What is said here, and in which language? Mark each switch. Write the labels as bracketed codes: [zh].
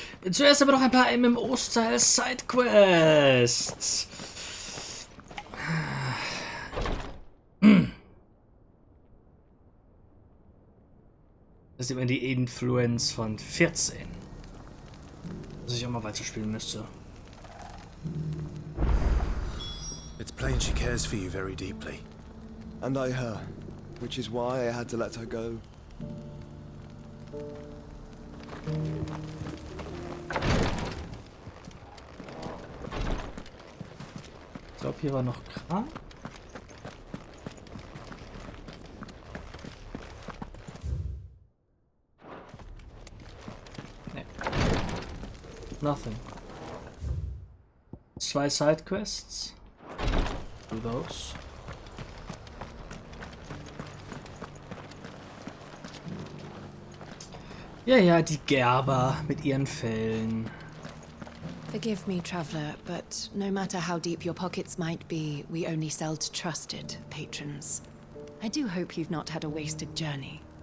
[de] Zuerst aber noch ein paar MMO-Style-Sidequests. Das ist immer die Influence von 14. Dass ich auch mal weiterspielen müsste. [en] It's plain she cares for you very deeply. And I her, which is why I had to let her go. [de] Ich glaube, hier war noch Kram. Nee. [en] Nothing. 2 Sidequests. Do those. [de] Ja, die Gerber mit ihren Fällen. [en] Forgive me, traveler, but no matter how deep your pockets might be, we only sell to trusted patrons. I do hope you've not had a wasted journey.